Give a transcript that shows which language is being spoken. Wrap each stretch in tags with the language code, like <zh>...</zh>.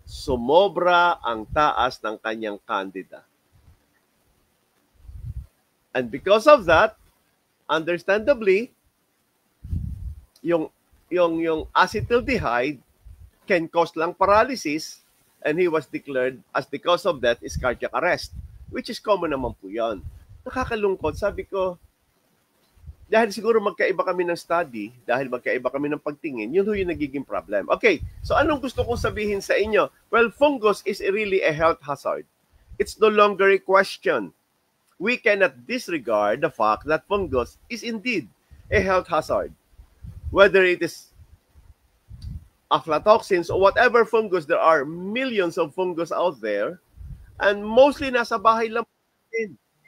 <tl>Sumobra ang taas ng kanyang Candida.</tl> <en>And because of that, understandably, yung acetaldehyde can cause lung paralysis, and he was declared as the cause of death is cardiac arrest, which is common</en> <tl>naman po yan. Nakakalungkot, sabi ko, dahil siguro magkaiba kami ng study, dahil magkaiba kami ng pagtingin, yun yung nagiging problem. Okay, so anong gusto kong sabihin sa inyo?</tl> <en>Well, fungus is really a health hazard. It's no longer a question. We cannot disregard the fact that fungus is indeed a health hazard. Whether it is aflatoxins or whatever fungus, there are millions of fungus out there, and mostly</en> <tl>nasa bahay lang natin.</tl>